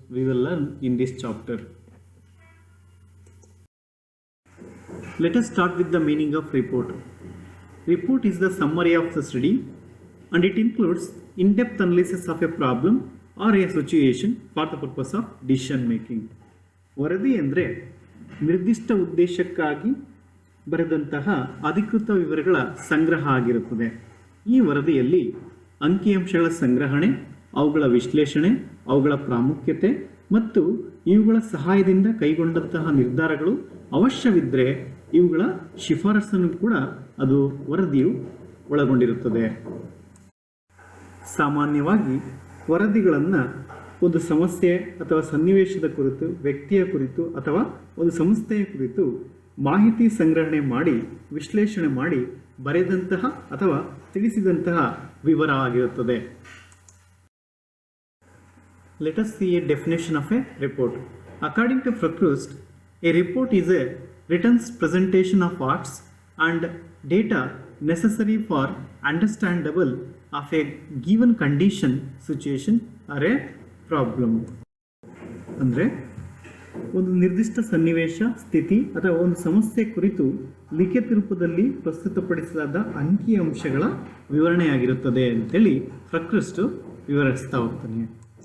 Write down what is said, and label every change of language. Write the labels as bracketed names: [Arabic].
[English] We will learn in this chapter. Let us start with the meaning of report. Report is the summary of the study and it includes in-depth analysis of a problem or a situation for the purpose of decision making. [Kannada] ವರದಿ ಅಂದರೆ ನಿರ್ದಿಷ್ಟ ಉದ್ದೇಶಕ್ಕಾಗಿ ಬರೆದಂತಹ ಅಧಿಕೃತ ವಿವರಗಳ ಸಂಗ್ರಹ ಆಗಿರುತ್ತದೆ. ಈ ವರದಿಯಲ್ಲಿ ಅಂಕಿಅಂಶಗಳ ಸಂಗ್ರಹಣೆ, ಅವುಗಳ ವಿಶ್ಲೇಷಣೆ, ಅವುಗಳ ಪ್ರಾಮುಖ್ಯತೆ ಮತ್ತು ಇವುಗಳ ಸಹಾಯದಿಂದ ಕೈಗೊಂಡಂತಹ ನಿರ್ಧಾರಗಳು ಅವಶ್ಯವಿದ್ದರೆ ಇವುಗಳ ಶಿಫಾರಸನ್ನು ಕೂಡ ಅದು ವರದಿಯು ಒಳಗೊಂಡಿರುತ್ತದೆ. ಸಾಮಾನ್ಯವಾಗಿ ವರದಿಗಳನ್ನು ಒಂದು ಸಮಸ್ಯೆ ಅಥವಾ ಸನ್ನಿವೇಶದ ಕುರಿತು, ವ್ಯಕ್ತಿಯ ಕುರಿತು ಅಥವಾ ಒಂದು ಸಂಸ್ಥೆಯ ಕುರಿತು ಮಾಹಿತಿ ಸಂಗ್ರಹಣೆ ಮಾಡಿ ವಿಶ್ಲೇಷಣೆ ಮಾಡಿ ಬರೆದಂತಹ ಅಥವಾ ತಿಳಿಸಿದಂತಹ ವಿವರ ಆಗಿರುತ್ತದೆ. [English] Let us see a definition of a report. According to Procrust, a report is a written presentation of facts and data necessary for understandable of a given condition, situation or a problem. [Kannada] ಅಂದರೆ ಒಂದು ನಿರ್ದಿಷ್ಟ ಸನ್ನಿವೇಶ, ಸ್ಥಿತಿ ಅಥವಾ ಒಂದು ಸಮಸ್ಯೆ ಕುರಿತು ಲಿಖಿತ ರೂಪದಲ್ಲಿ ಪ್ರಸ್ತುತಪಡಿಸಲಾದ ಅಂಕಿಅಂಶಗಳ ವಿವರಣೆಯಾಗಿರುತ್ತದೆ ಅಂತೇಳಿ ಪ್ರಕೃಸ್ಟ್ ವಿವರಿಸ್ತಾ ಹೋಗ್ತಾನೆ.